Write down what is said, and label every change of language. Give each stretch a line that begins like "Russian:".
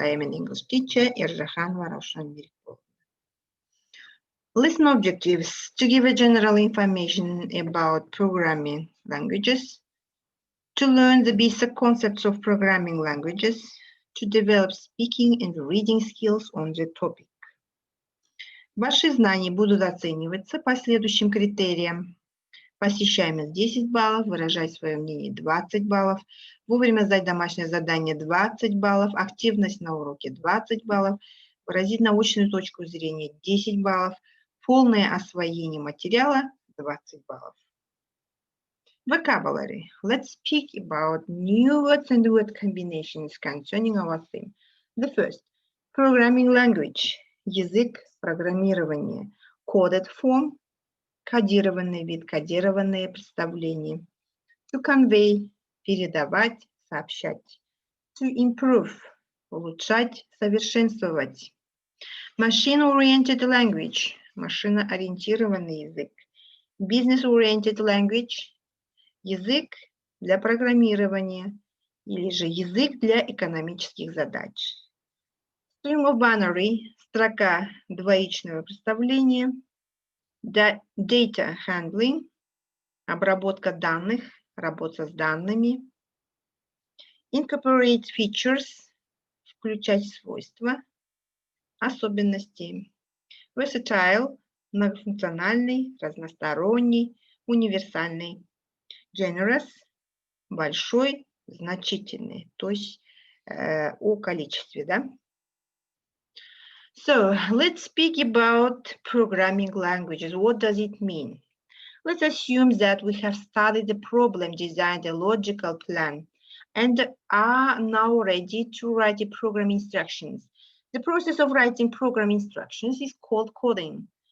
English: I am an English teacher, Erjahanova Ravshan Mirko. Lesson objectives: to give a general information about programming languages, to learn the basic concepts of programming languages, to develop speaking and reading skills on the topic.
Russian: Ваши знания будут оцениваться по следующим критериям. Посещаемость 10 баллов, выражать свое мнение 20 баллов, вовремя сдать домашнее задание 20 баллов, активность на уроке 20 баллов, выразить научную точку зрения 10 баллов, полное освоение материала 20 баллов.
English: Vocabulary. Let's speak about new words and word combinations concerning our theme. The first, programming language.
Russian: Язык программирования.
English: Coded form.
Russian: Кодированный вид, кодированные представления.
English: To convey.
Russian: Передавать, сообщать.
English: To improve.
Russian: Улучшать, совершенствовать.
English: Machine-oriented language.
Russian: Машиноориентированный язык.
English: Business-oriented language.
Russian: Язык для программирования или же язык для экономических задач.
English: String of binary,
Russian: строка двоичного представления.
English: Data handling,
Russian: обработка данных, работа с данными.
English: Incorporate features,
Russian: включать свойства, особенности. Versatile, многофункциональный, разносторонний, универсальный. Generous, большой, значительный, то есть о количестве, да?
English: So, let's speak about programming languages. What does it mean? Let's assume that we have studied the problem, designed a logical plan, and are now ready to write the program instructions. The process of writing program instructions is called coding.